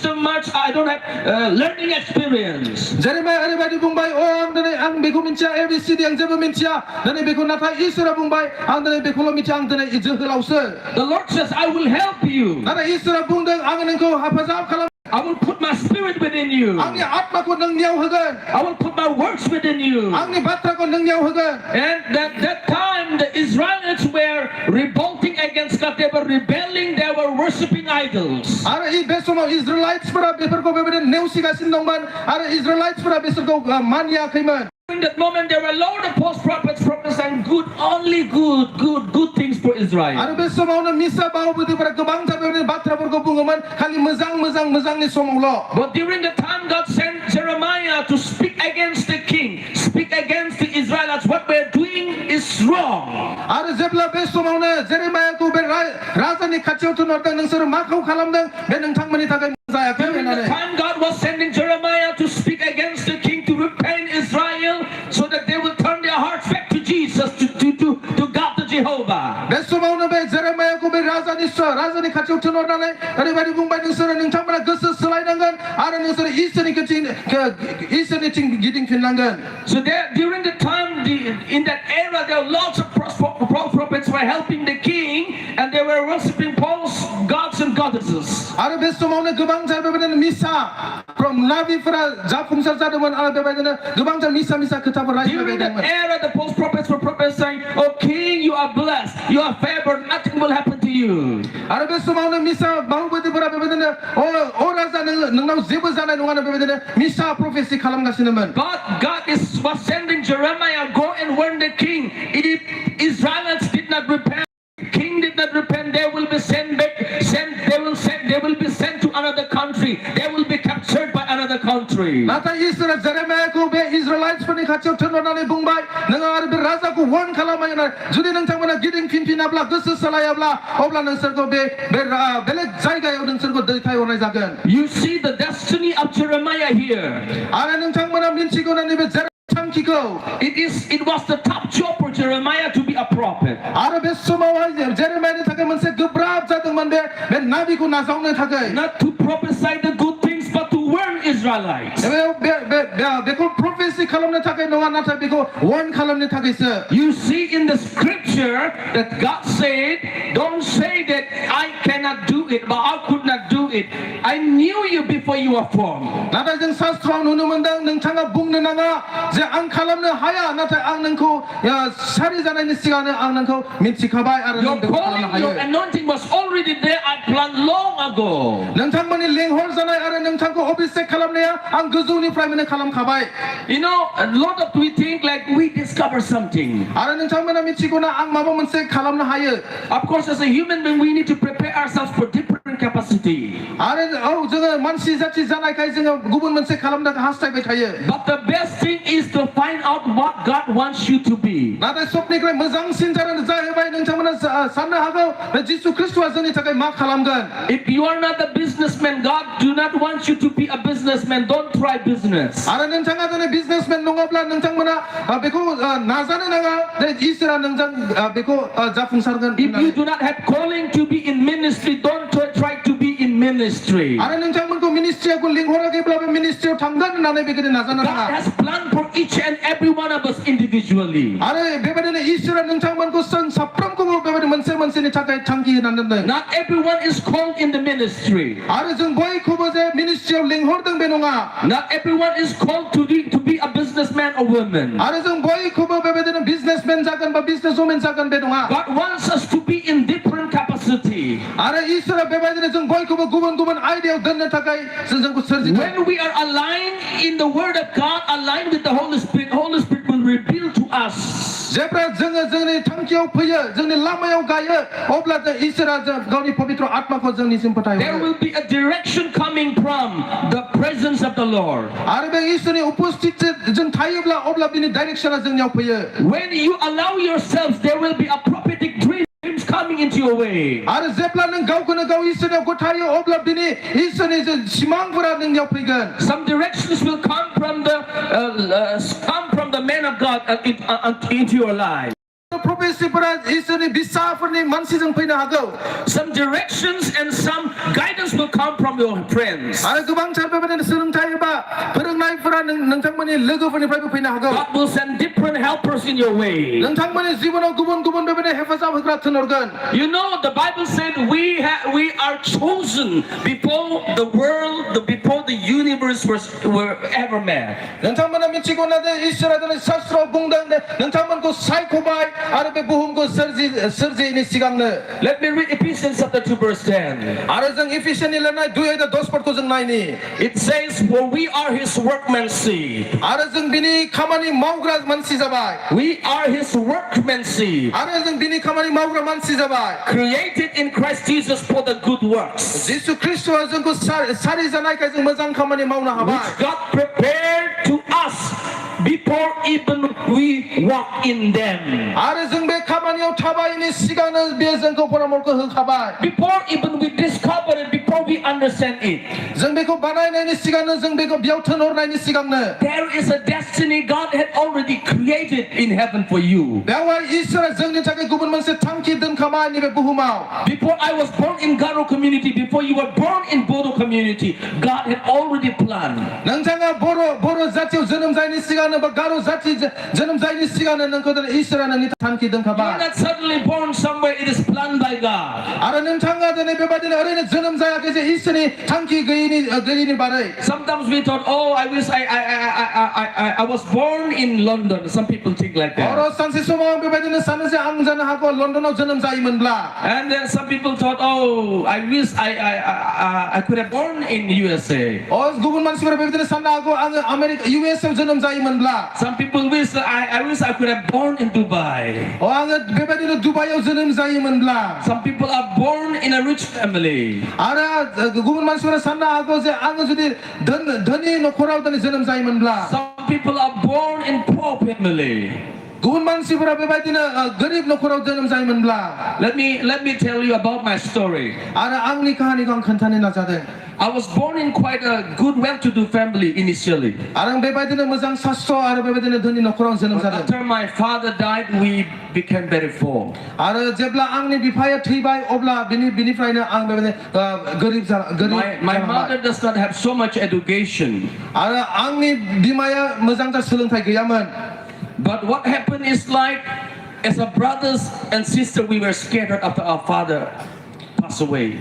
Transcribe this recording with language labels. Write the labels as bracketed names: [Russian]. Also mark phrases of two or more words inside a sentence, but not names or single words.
[English] so much. I don't have learning experience. [Bodo] Jeremiah ओरैबायदि बुंबाय आं दिनै आं बेखौ मिथिया ABCD आं जेबो मिथिया दिनै बेखौ नाथाय इसोरा बुंबाय आं दिनै बेखौल' मिथिया आं दिनै जोहोलावसो [English] The Lord says, I will help you. [Bodo] नाथाय इसोरा बुंदों आं नोंखौ हेफाजाब खालाम [English] I will put my spirit within you. [Bodo] आंनि आत्माखौ नोंनियाव होगोन [English] I will put my words within you. [Bodo] आंनि बाथ्राखौ नोंनियाव होगोन [English] And that time the Israelites were revolting against God. They were rebelling. They were worshiping idols. [Bodo] आरो बे समाव इजराइलाइट्सफोरा बेफोरखौ बेबायदिनो नेवसिगासिनो दंमोन आरो इजराइलाइट्सफोरा बिसोरखौ मानियाखैमोन [English] In that moment, there were a lot of false prophets prophesying only good things for Israel. [Bodo] आरो बे समावनो मिसा बाहुबुदिफोरा गोबांथार बेबायदिनो बाथ्राफोरखौ बुङोमोन खालि मोजांनि समावल' [English] But during the time God sent Jeremiah to speak against the king, speak against the Israelites, what we're doing is wrong. [Bodo] आरो जेब्ला बे समावनो जेरेमायाखौ बे राजानि खाथियाव थिनहरदों नोंसोर माखौ खालामदों बे नोंथांमोननि थाखाय जायाखै [English] During the [Bodo] होननानै [English] time God was sending Jeremiah to speak against the king to repent Israel so that they will turn their hearts back to Jesus, to God, to Jehovah. [Bodo] बे समावनो बे जेरेमायाखौ बे राजानि खाथियाव थिनहरनानै ओरैबायदि बुंबाय नोंथांमोना गोसो सोलायनांगोन आरो नोंसोर इसोरनिथिं गिदिंफिननांगोन. [English] So there, during the time, in that era, there were lots of false prophets were helping the king, and they were worshiping false gods and goddesses. [Bodo] आरो बे समावनो गोबांथार बेबायदिनो मिसा नाबिफोरा जाफुंसार जादोंमोन आरो बेबायदिनो गोबांथार मिसा खोथाफोर [English] During that [Bodo] रायज्लायदोंमोन. [English] era, the false prophets were prophesying, "Oh king, you are blessed, you are favored, nothing will happen to you." [Bodo] आरो बे समावनो मिसा बाहुबुदिफोरा बेबायदिनो ओ राजा नोंनाव जेबो जानाय नङा बेबायदिनो मिसा प्रफेसि खालामगासिनोमोन. [English] God was sending Jeremiah, go and warn the king. If Israelites did not repent, king did not repent, they will be sent back. They will be sent to another country. They will be captured by another country. [Bodo] नाथाय इसोरा जेरेमायाखौ बे इजराइलाइट्सफोरनि खाथियाव थिनहरनानै बुंबाय नोङो आरो बे राजाखौ वार्न खालामबाय जुदि नोंथांमोना गिदिंफिनाब्ला गोसो सोलायाब्ला अब्ला नोंसोरखौ बे बेलेग जायगायाव नोंसोरखौ दैथायहरनाय जागोन. [English] You see the destiny of Jeremiah here. [Bodo] आरो नोंथांमोना मिन्थिगौ ना नैबे [English] It was the top job for Jeremiah to be a prophet. [Bodo] आरो बे समावहाय जेरेमायानि थाखाय मोनसे गोब्राब जादोंमोन बे नाबिखौ नाजावनो थाखाय. [English] Not to prophesy the good things, but to warn Israelites. [Bodo] बेखौ प्रफेसि खालामनो थाखाय नङा नाथाय बेखौ वार्न खालामनो थाखायसो. [English] You see in the scripture that God said, "Don't say that I cannot do it, but I could not do it. I knew you before you were formed." [Bodo] नाथाय जों शास्त्रआव नुनो मोनदों नोंथाङा बुंनो नाङा जे आं खालामनो हाया नाथाय आं नोंखौ सारि जानायनि सिगांनो आं नोंखौ मिथिखाबाय आरो नों बेखौ खालामनो हायो. [English] Your anointing was already there. I planned long ago. [Bodo] नोंथांमोननि लेंहर जानाय आरो नोंथांखौ अभिषेक खालामनाया आं गोजौनिफ्रायनो खालामखाबाय. [English] You know, a lot of we think like we discover something. [Bodo] आरो नोंथांमोना मिथिगौ ना आं माबा मोनसे खालामनो हायो. [English] Of course, as a human being, we need to prepare ourselves for different capacity. [Bodo] आरो जोङो मानसि जाथि जानायखाय जोङो गुबुन मोनसे खालामनो हास्थायबाय थायो. [English] But the best thing is to find out what God wants you to be. [Bodo] नाथाय सबनिफ्राय मोजांसिन जाहैबाय नोंथांमोना साननो हागौ बे जिसु ख्रिस्टआ जोंनि थाखाय मा खालामगोन. [English] If you are not a businessman, God do not want you to be a businessman. Don't try business. [Bodo] आरो नोंथाङा दिनै बिजनेसमेन नङाब्ला नोंथांमोना बेखौ नाजानो नाङा इसोरा नोंजों बेखौ जाफुंसारगोन. [English] If you do not have calling to be in ministry, don't try to be in ministry. [Bodo] आरो नोंथांमोनखौ मिनिस्ट्रियाव लिंहराखैब्लाबो मिनिस्ट्रियाव थांगोन होननानै बेबायदि नाजानो नाङा. [English] God has planned for each and every one of us individually. [Bodo] आरो बेबायदिनो इसोरा नोंथांमोनखौ साफ्रोमखौबो बेबायदि मोनसेनि थाखाय थांखि होनानै दोनदों. [English] Not everyone is called in the ministry. [Bodo] आरो जों बयखौबो जे मिनिस्ट्रियाव लिंहरदों बे नङा. [English] Not everyone is called to be a businessman or woman. [Bodo] आरो जों बयखौबो बेबायदिनो बिजनेसमेन जागोन बा बिजनेसवुमेन जागोन बे नङा. [English] God wants us to be in different capacity. [Bodo] आरो इसोरा बेबायदिनो जों बयखौबो गुबुन आयदायाव दोननो थाखाय जोंखौ सोरजिदों. [English] When we are aligned in the word of God, aligned with the Holy Spirit will reveal to us. [Bodo] जेब्ला जोङो जोंनि थांखियाव फैयो जोंनि लामायाव गायो अब्ला इसोरा गावनि पवित्र आत्माखौ जोंनिसिम फोथायो. [English] There will be a direction coming from the presence of the Lord. [Bodo] आरो बे इसोरनि उपस्थिति जों थायोब्ला अब्ला बिनि डाइरेक्सना जोंनियाव फैयो. [English] When you allow yourselves, there will be a prophetic dreams coming into your way. [Bodo] आरो जेब्ला नों गावखौनो गाव इसोरनियाव गथायो अब्ला बिनि इसोरनि सिमांफोरा नोंनियाव फैगोन. [English] Some directions will come from the man of God into your life. [Bodo] prophecyफोरा इसोरनि बिसाफोरनि मानसिजों फैनो हागौ [English] Some directions and some guidance will come from your friends. [Bodo] आरो गोबांथार बेबायदिनो सोलोंथाय एबा फोरोंनायफोरा नोंथांमोननि लोगोफोरनिफ्रायबो फैनो हागौ [English] God will send different helpers in your way. [Bodo] नोंथांमोननि जिबनाव गुबुन-गुबुन बेबायदिनो हेफाजाब होग्रा थिनहरगोन [English] You know, the Bible said we are chosen before the world, before the universe were ever made. [Bodo] नोंथांमोना मिथिगौ ना दे इसोरा दिनै शास्त्रआव बुंदों दे नोंथांमोनखौ सायख'बाय आरो बे बुहुमखौ सोरजियैनि सिगांनो [English] Let me read Ephesians chapter 2 verse 10. [Bodo] आरो जों इफिसियननि लिरनाय 2:10 पदखौ जों नायनि [English] It says, for we are his workmanship. [Bodo] आरो जों बिनि खामानि मावग्रा मानसि जाबाय [English] We are his workmanship. [Bodo] आरो जों बिनि खामानि मावग्रा मानसि जाबाय [English] Created in Christ Jesus for the good works. [Bodo] जिसु ख्रिस्टआ जोंखौ सारि जानायखाय जों मोजां खामानि मावनो हाबाय [English] Which God prepared to us before even we walk in them. [Bodo] आरो जों बे खामानियाव थाबायनि सिगांनो बे जोंखौ परामर्श होखाबाय [English] Before even we discover it, before we understand it. [Bodo] जों बेखौ बानायनायनि सिगांनो जों बेखौ बेयाव थिनहरनायनि सिगांनो [English] There is a destiny God had already created in heaven for you. [Bodo] बेवहाय इसोरा जोंनि थाखाय गुबुन मोनसे थांखि दोनखाबाय नैबे बुहुमाव [English] Before I was born in Garo community, before you were born in Bodo community, God had already planned. [Bodo] नोंथाङा बर' जातियाव जोनोम जायैनि सिगांनो बा गार' जाति जोनोम जायैनि सिगांनो नोंखौ इसोरा नोंनि थांखि [English] You're [Bodo] दोनखाबाय [English] not suddenly born somewhere, it is planned by God. [Bodo] आरो नोंथाङा दिनै बेबायदिनो ओरैनो जोनोम जायाखै जे इसोरनि थांखि गैयिनि बारै [English] Sometimes we thought, oh, I wish I was born in London. Some people think like that. [Bodo] सानसे समाव आं बेबायदिनो सानो जे आं जानो हागौ लन्डनाव जोनोम जायोमोनब्ला [English] And then some people thought, oh, I wish I could have born in USA. [Bodo] गुबुन मानसिफोरा बेबायदिनो साननो हागौ आङो आमेरिका इउएसआव जोनोम जायोमोनब्ला [English] Some people wish I wish I could have born in Dubai. [Bodo] आङो बेबायदिनो दुबाइयाव जोनोम जायोमोनब्ला [English] Some people are born in a rich family. [Bodo] आरो गुबुन मानसिफोरा साननो हागौ जे आङो जुदि धोनि नखराव दिनै जोनोम जायोमोनब्ला [English] Some people are born in poor family. [Bodo] गुबुन मानसिफोरा बेबायदिनो गरिब नखराव जोनोम जायोमोनब्ला [English] Let me tell you about my story. [Bodo] आरो आंनि काहानिखौ आं खोन्थानो नाजादों [English] I was born in quite a good, well-to-do family initially. [Bodo] आरो आं बेबायदिनो मोजां सास्त्र आरो बेबायदिनो धोनि नखराव जोनोम जादों [English] After my father died, we became very poor. [Bodo] आरो जेब्ला आंनि बिफाया थैबाय अब्ला बिनिफ्रायनो आं बेबायदिनो गरिब [English] My mother does not have so much education. [Bodo] आरो आंनि बिमाया मोजांथार सोलोंथाइ गैयामोन [English] But what happened is like, as a brothers and sister, we were scattered after our father passed away.